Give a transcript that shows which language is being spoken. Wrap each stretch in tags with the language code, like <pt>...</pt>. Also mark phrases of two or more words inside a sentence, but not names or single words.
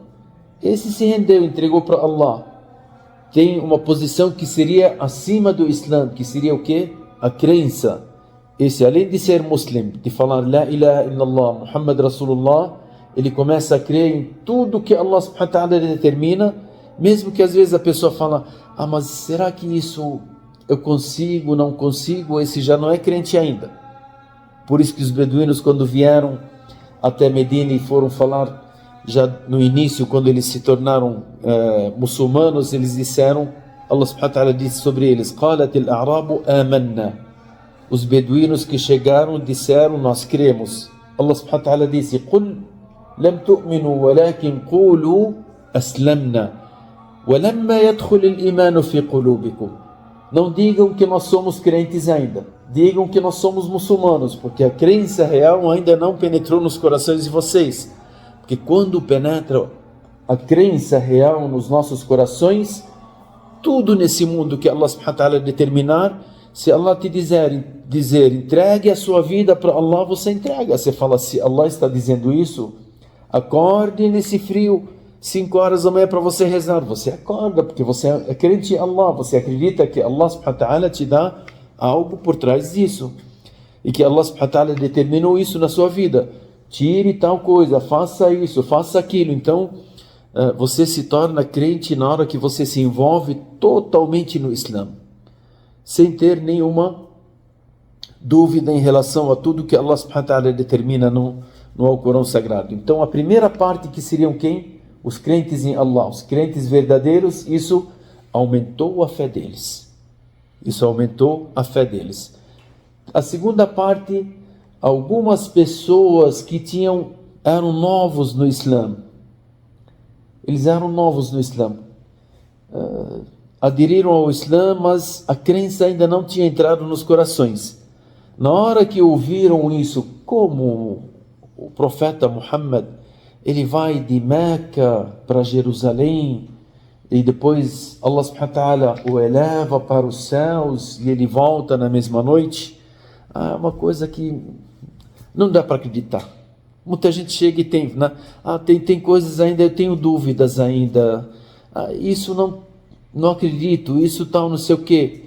<pt>Esse se rendeu, entregou para Allah. Tem uma posição que seria acima do Islã, que seria o quê? A crença. Esse, além de ser muslim, de falar</pt> <ar>لا إله إلا الله، محمد رسول الله,</ar> <pt>ele começa a crer em tudo que</pt> <ar>الله سبحانه وتعالى</ar> <pt>determina, mesmo que às vezes a pessoa fala, mas será que isso eu consigo, não consigo? Esse já não é crente ainda. Por isso que os beduínos, quando vieram até Medina e foram falar, já no início, quando eles se tornaram muçulmanos, eles disseram,</pt> <ar>الله سبحانه وتعالى</ar> <pt>disse sobre eles,</pt> <ar>قَالَتِ الْأَعْرَابُ آمَنَّا.</ar> <pt>Os beduínos que chegaram disseram, nós cremos.</pt> <ar>الله سبحانه وتعالى disse, قُلْ لَمْ تُؤْمِنُوا وَلَكِنْ قُولُوا أَسْلَمْنَا وَلَمَّا يَدْخُلِ الْإِيمَانُ فِي قُلُوبِكُمْ.</ar> <pt>Não digam que nós somos crentes ainda. Digam que nós somos muçulmanos, porque a crença real ainda não penetrou nos corações de vocês. Porque quando penetra a crença real nos nossos corações, tudo nesse mundo que</pt> <ar>الله سبحانه وتعالى</ar> <pt>determinar, se Allah te dizer entregue a sua vida para Allah, você entrega. Você fala, se Allah está dizendo isso, acorde nesse frio, 5 horas da manhã para você rezar. Você acorda, porque você é crente em Allah, você acredita que</pt> <ar>الله سبحانه وتعالى</ar> <pt>te dá algo por trás disso. E que</pt> <ar>الله سبحانه وتعالى</ar> <pt>determinou isso na sua vida. Tire tal coisa, faça isso, faça aquilo. Então, você se torna crente na hora que você se envolve totalmente no Islã, sem ter nenhuma dúvida em relação a tudo que</pt> <ar>الله سبحانه وتعالى</ar> <pt>determina no Alcorão Sagrado. Então, a primeira parte, que seriam quem? Os crentes em Allah, os crentes verdadeiros, isso aumentou a fé deles. Isso aumentou a fé deles. A segunda parte, algumas pessoas que eram novos no Islã. Eles eram novos no Islã. Aderiram ao Islã, mas a crença ainda não tinha entrado nos corações. Na hora que ouviram isso, como o profeta Muhammad, ele vai de Meca para Jerusalém, e depois</pt> <ar>الله سبحانه وتعالى</ar> <pt>o eleva para os céus, e ele volta na mesma noite, é uma coisa que não dá para acreditar. Muita gente chega e tem, né? Tem coisas ainda, eu tenho dúvidas ainda, isso não acredito, isso tal, não sei o quê.</pt>